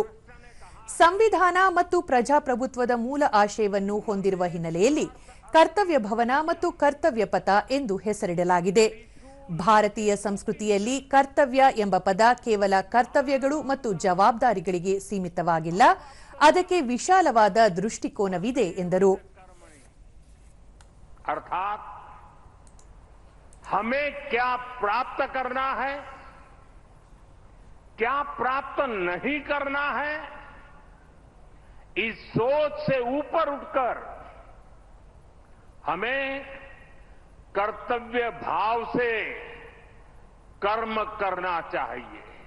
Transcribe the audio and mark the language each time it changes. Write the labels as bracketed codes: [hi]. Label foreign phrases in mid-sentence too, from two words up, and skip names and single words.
[kn] ಸಂವಿಧಾನ ಮತ್ತು ಪ್ರಜಾಪ್ರಭುತ್ವದ ಮೂಲ ಆಶಯವನ್ನು ಹೊಂದಿರುವ ಹಿನ್ನೆಲೆಯಲ್ಲಿ ಕರ್ತವ್ಯ ಭವನ ಮತ್ತು ಕರ್ತವ್ಯ ಪಥ ಎಂದು ಹೆಸರಿಡಲಾಗಿದೆ. ಭಾರತೀಯ ಸಂಸ್ಕೃತಿಯಲ್ಲಿ ಕರ್ತವ್ಯ ಎಂಬ ಪದ ಕೇವಲ ಕರ್ತವ್ಯಗಳು ಮತ್ತು ಜವಾಬ್ದಾರಿಗಳಿಗೆ ಸೀಮಿತವಾಗಿಲ್ಲ, ಅದಕ್ಕೆ ವಿಶಾಲವಾದ ದೃಷ್ಟಿಕೋನವಿದೆ ಎಂದರು. [hi] अर्थात हमें क्या प्राप्त करना है, क्या प्राप्त नहीं करना है, इस सोच से ऊपर उठकर हमें कर्तव्य भाव से कर्म करना चाहिए.